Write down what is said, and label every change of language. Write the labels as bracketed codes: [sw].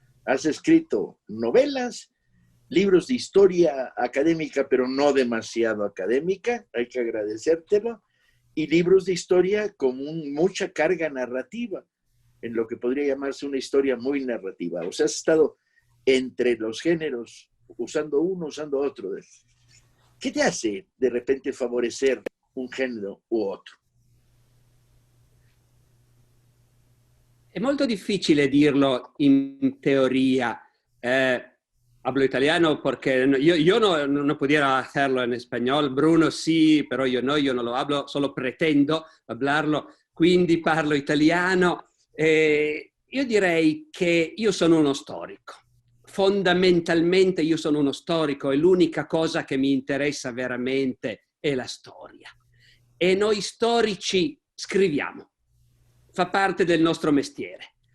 [es] Has escrito novelas, libros de historia académica, pero no demasiado académica, hay que agradecértelo, y libros de historia con mucha carga narrativa, en lo que podría llamarse una historia muy narrativa. O sea, has estado entre los géneros, usando uno, usando otro. ¿Qué te hace de repente favorecer un género u otro? [it] È molto difficile dirlo in teoria. [es] Hablo italiano porque yo no pudiera hacerlo en español. Bruno sí, pero yo no lo hablo, solo pretendo hablarlo, [it] quindi parlo italiano. Io direi che io sono uno storico. Fondamentalmente io sono uno storico e l'unica cosa che mi interessa veramente è la storia. E noi storici scriviamo. Fa parte del nostro mestiere.